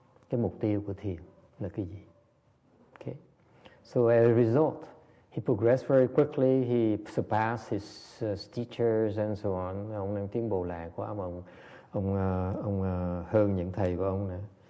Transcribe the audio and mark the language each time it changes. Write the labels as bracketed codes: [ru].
[vi] Cái mục tiêu của thiền là cái gì? [en] Okay. So as a result, he progressed very quickly. He surpassed his teachers and so on. [vi] Ông đang tiến bộ lẹ quá mà ông hơn những thầy của ông nữa.